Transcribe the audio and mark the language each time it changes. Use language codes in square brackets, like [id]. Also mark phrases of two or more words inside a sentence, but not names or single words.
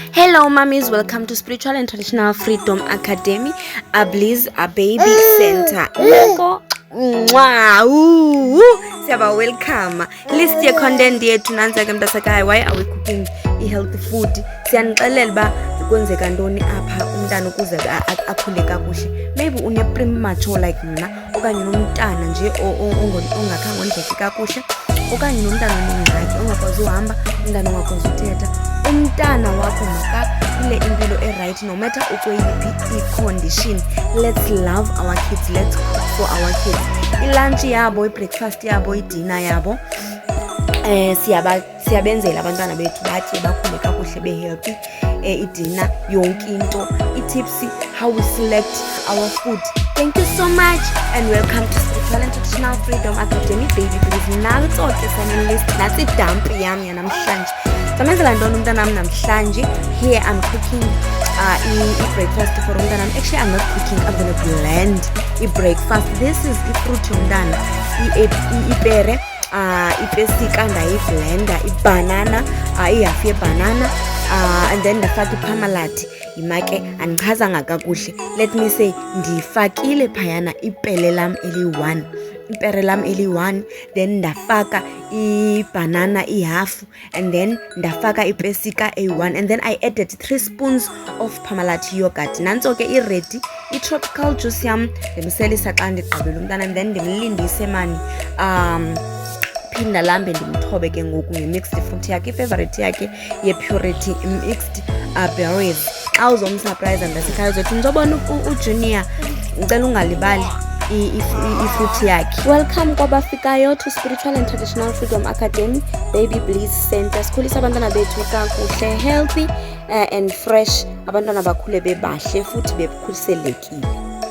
[en] Hello mummies, welcome to Spiritual and Traditional Freedom Academy, a Bliss, a baby center. [xh] Siyaba welcome. List ye content yethu nanza ke mntasekhaya. [en] Why are we cooking healthy food? [xh] Siyanixelela ba kwenzeka ntoni apha umntana ukuze akhule kakuhle. Maybe une [en] premature like [xh] mina okanye nomntana nje ongakhange ondleke kakuhle okanye nomntana onengxaki ongakwazi uhamba, umntana ongakwazi uthetha. Umntana wakho makaphile impilo [en] right no matter [xh] ukweyiphi i-condition. [en] Let's love our kids, let's cook for our kids. [xh] I-lunch yabo, i-breakfast yabo, i-dinner yabo siyabenzela abantwana bethu batye bakhule kakuhle be-healthy. [en] I-dinner [xh] yonke into, [en] i-tips how we select our food. Thank you so much and welcome to Spiritual and Traditional Freedom Academy, baby please. [xh] Nalitsoke sana list nasi dump yami yanamhlanje. Samenzela ntoni umntanami namhlanje? [en] Here I'm cooking breakfast for umntanami. Actually I'm not cooking, I'm gonna blend breakfast. This is fruit [xh] yomntana, ipere, ipesika ndayiblenda, ibanana, ihafu yebanana, [en] and then [xh] ndafaka iphamalati. Imake andichazanga kakuhle. [en] Let me say [xh] ndifakile phayana ipere lam eli-1, then ndafaka ibanana ihafu, [en] and then [xh] ndafaka ipesika eyi-1, [en] and then I added 3 spoons of Parmalat yogurt. [xh] Nantso ke i-ready i-tropical juice yam ndimselisa xa ndigqibela umntana, [en] and then [xh] ndimlindise mani phinda lambe ndimthobe ke ngoku nge- [en] mixed fruit [xh] yakhe, i-favorite yakhe ye- [en] purity mixed berries. [xh] Xa uzomsurprise ndasekhaya uzothi ndizobona uJunior, ngicela ungalibali i-fruit yakhe. [en] Welcome kwabafikayo to Spiritual and Traditional Freedom Academy, Baby Bliss Center. [xh] Sikhulisa abantwana bethu kakuhle, [en] healthy and fresh. [xh] Abantwana bakhule bebahle futhi bekhuselekile.